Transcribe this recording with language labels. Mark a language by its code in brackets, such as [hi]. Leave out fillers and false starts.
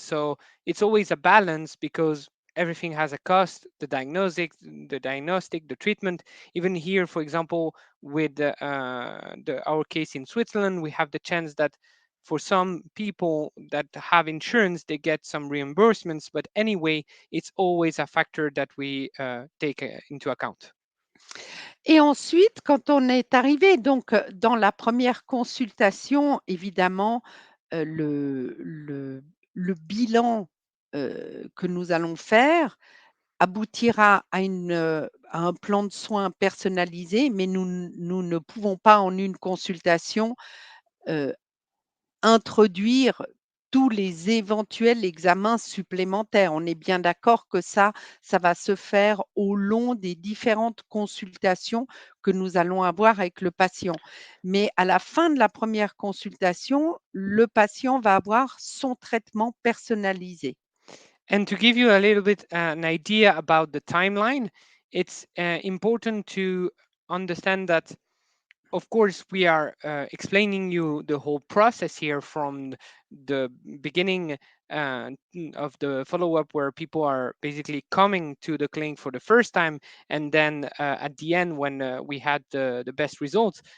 [en] So it's always a balance because everything has a cost, the diagnostic, the treatment. Even here, for example, with our case in Switzerland, we have the chance that for some people that have insurance, they get some reimbursements. But anyway, it's always a factor that we take into account. [fr] Et ensuite, quand on est arrivé donc, dans la première consultation, évidemment, le bilan, que nous allons faire aboutira à un plan de soins personnalisé, mais nous ne pouvons pas en une consultation, heu, introduire tous les éventuels examens supplémentaires. On est bien d'accord que ça va se faire au long des différentes consultations que nous allons avoir avec le patient. Mais à la fin de la première consultation, le patient va avoir son traitement personnalisé. [en] And to give you a little bit an idea about the timeline, it's important to understand that, of course, we are explaining you the whole process here from the beginning of the follow-up where people are basically coming to the clinic for the first time and then at the end when we had the best results.